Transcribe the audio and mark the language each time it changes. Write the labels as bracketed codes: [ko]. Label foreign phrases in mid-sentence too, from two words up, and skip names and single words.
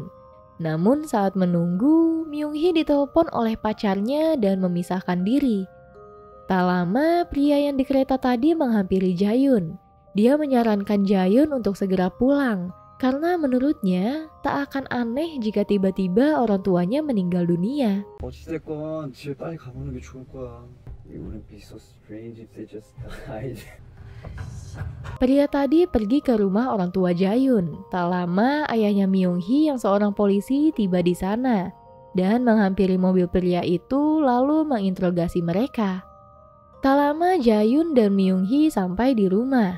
[id] Namun saat menunggu, Myung-hee ditelepon oleh pacarnya dan memisahkan diri. Tak lama, pria yang di kereta tadi menghampiri Jaehyun. Dia menyarankan Jaehyun untuk segera pulang. Karena menurutnya, tak akan aneh jika tiba-tiba orang tuanya meninggal dunia. [ko] 어찌됐건 집에 빨리 가보는 게 좋을 거야. [en] It wouldn't be so strange if they just died. [id] Pria tadi pergi ke rumah orang tua Jaehyun. Tak lama, ayahnya Myung-hee yang seorang polisi tiba di sana dan menghampiri mobil pria itu lalu menginterogasi mereka. Tak lama, Jaehyun dan Myung-hee sampai di rumah.